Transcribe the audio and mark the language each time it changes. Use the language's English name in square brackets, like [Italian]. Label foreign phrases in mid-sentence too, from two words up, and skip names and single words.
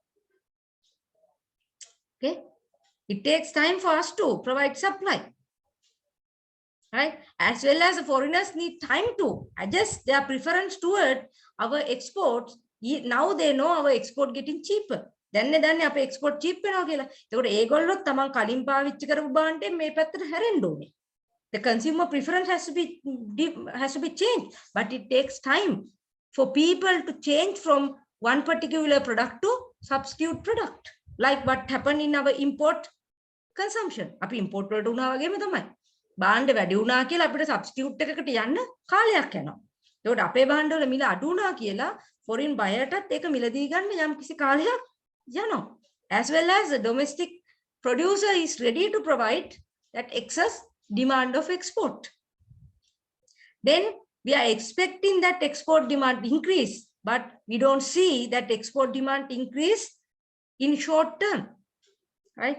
[English] Okay, it takes time for us to provide supply, right? As well as the foreigners need time to adjust their preference toward our exports. Now they know our export getting cheaper. [Sinhala] Then අපේ export cheap වෙනවා කියලා. ඒකට ඒගොල්ලොත් තමන් කලින් පාවිච්චි කරපු බාණ්ඩේ මේ පැත්තට හැරෙන්න ඕනේ. [English] The consumer preference has to be changed, but it takes time for people to change from one particular product to substitute product, like what happened in our import consumption. [Sinhala] අපි import වලට උනා වගේම තමයි. බාණ්ඩ වැඩි වුණා කියලා අපිට substitute එකකට යන්න කාලයක් යනවා. ඒකට අපේ බාණ්ඩ වල මිල අඩු වුණා කියලා foreign buyerටත් ඒක මිලදී ගන්න යම් කිසි කාලයක් යනවා. [English] As well as the domestic producer is ready to provide that excess demand of export. Then we are expecting that export demand increase, but we don't see that export demand increase in short term, right?